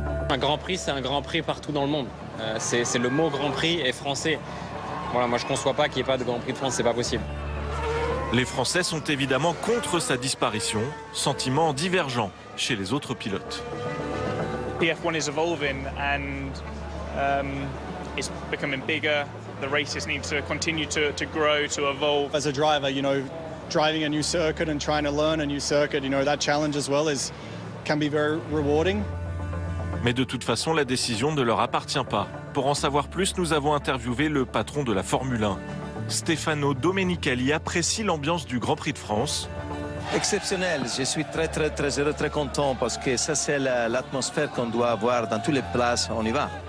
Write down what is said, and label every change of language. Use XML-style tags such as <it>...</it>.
<fr>Un Grand Prix, c'est un Grand Prix partout dans le monde. C'est le mot Grand Prix est français. Voilà, moi je ne conçois pas qu'il n'y ait pas de Grand Prix de France, c'est pas possible. Les Français sont évidemment contre sa disparition, sentiment divergent chez les autres pilotes.</fr> <en>The F1 is evolving and it's becoming bigger. The races need to continue to grow, to evolve. As a driver, driving a new circuit and trying to learn a new circuit, that challenge as well can be very rewarding.</en> <fr>Mais de toute façon, la décision ne leur appartient pas. Pour en savoir plus, nous avons interviewé le patron de la Formule 1. Stefano Domenicali apprécie l'ambiance du Grand Prix de France. Exceptionnel, je suis très heureux, très content parce que ça c'est l'atmosphère qu'on doit avoir dans toutes les places, on y va.</fr>